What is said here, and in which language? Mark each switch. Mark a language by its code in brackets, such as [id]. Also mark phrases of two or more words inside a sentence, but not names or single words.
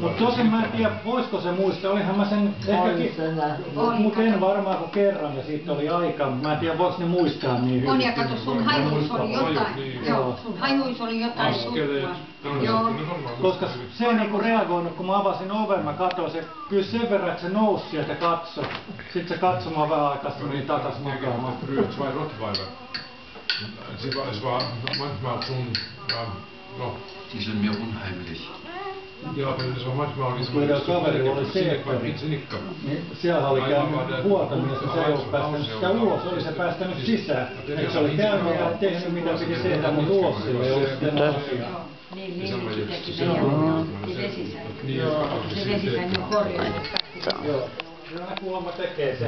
[fi] Mutta tosin mä en tiedä, voisiko se muistaa, olihan mä sen ehkäkin, mutta en varmaan kuin kerran ja siitä oli aikaa, mutta mä en tiedä, voiko ne muistaa niin hyvin. On ja kato, sun hajuis oli jotain, joo, sun hajuis oli jotain tuttua. Joo. Koska se ei niinku reagoinut, kun mä avasin oven, mä katsoin se, kyllä sen verran, että se nousi sieltä ja katsoi. Sitten se katsoi mua vähän aikaa, sitten meni takas makaamaan. Röt vai Rottweiler? [de] Es war manchmal schon, no. Die sind mir unheimlich. Ja, aber das war manchmal wie so ein [fi] Sinikka. Niin siellä oli käynyt vuotamista, se ei ollut päästänyt sitä ulos, oli se päästänyt sisään. Eikö se oli käynyt ja tehnyt mitä piti tehdä, mutta ulos sillä ei ollut sitten asiaa. Niin, Lilli teki meidän vesisään. Se vesisään on korjannut. Joo, se kuulemma tekee sen.